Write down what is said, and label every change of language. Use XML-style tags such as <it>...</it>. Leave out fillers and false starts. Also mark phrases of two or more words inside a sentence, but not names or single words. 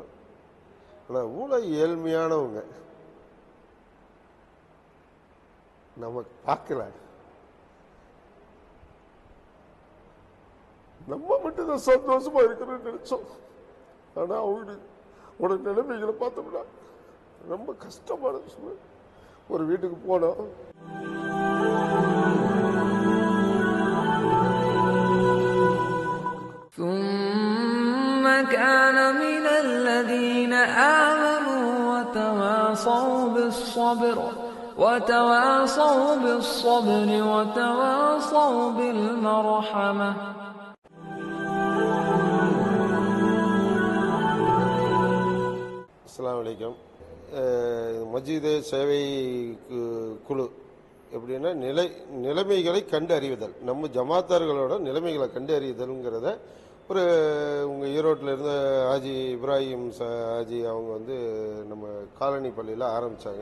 <ta>ஆனால் ஊழல் ஏழ்மையானவங்க நம்ம பார்க்கல. நம்ம மட்டும்தான் சந்தோஷமா இருக்கிறோம்னு நினைச்சோம். ஆனா அவங்களோட நிலைமைகளை பார்த்தோம்னா ரொம்ப கஷ்டமான விஷயம். ஒரு வீட்டுக்கு போனோம்,</ta> <ar>ثم كان من الذين آمنوا وتواصوا بالصبر وتواصوا بالمرحمة. السلام عليكم.</ar> <ta>மஜீது சேவை குழு எப்படின்னா நிலைமைகளை கண்டு அறிவுதல், நம்ம ஜமாத்தார்களோட நிலைமைகளை கண்டு அறிவுதல்ங்கிறத ஒரு உங்கள் ஈரோட்டில் இருந்த ஹாஜி இப்ராஹிம் ஹாஜி அவங்க நம்ம காலனி பள்ளியில் ஆரம்பித்தாங்க.</ta>